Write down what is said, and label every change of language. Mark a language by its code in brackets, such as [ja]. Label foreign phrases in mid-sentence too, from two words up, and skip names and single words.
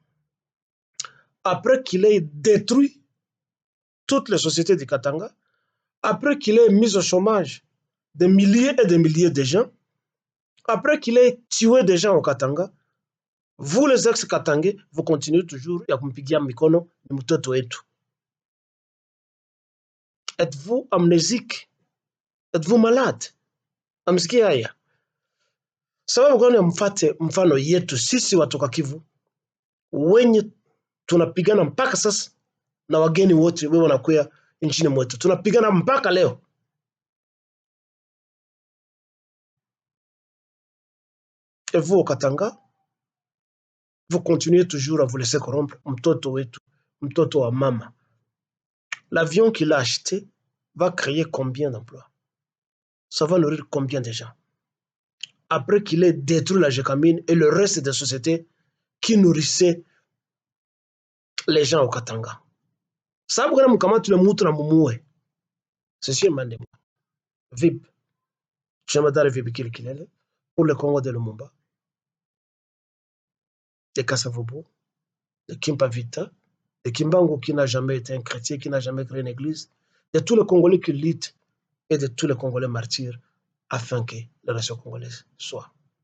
[fr] Après qu'il ait détruit toutes les sociétés du Katanga, après qu'il ait mis au chômage des milliers et des milliers de gens, après qu'il ait tué des gens au Katanga, vous les ex-Katangais, vous continuez toujours [sw] ya kumpigia mikono ni mtoto wetu. [fr] Êtes-vous amnésique? Êtes-vous malade? [sw] Amsikia haya. Sababu gani mfate mfano yetu sisi watoka Kivu wenye tunapigana mpaka sasa na wageni wote wewe wanakuya nchini mwetu, tunapigana mpaka leo. [fr] Et vous au Katanga, vous continuez toujours à vous laisser corrompre. [sw] Mtoto wetu, mtoto wa mama. [fr] L'avion qu'il a acheté va créer combien d'emplois? Ça va nourrir combien de gens? Après qu'il ait détruit la Gécamine et le reste des sociétés qui nourrissaient les gens au Katanga. [sw] Sababu gani mkamata yule mtu na mumuue? [fr] Ceci est Mandema. VIP. Jemadari VIP Kilekilele pour le Congo de Lumumba, de Kasavubu, de Kimpavita, de Kimbangu qui n'a jamais été un chrétien, qui n'a jamais créé une église, de tous les Congolais qui luttent et de tous les Congolais martyrs afin que la nation congolaise soit.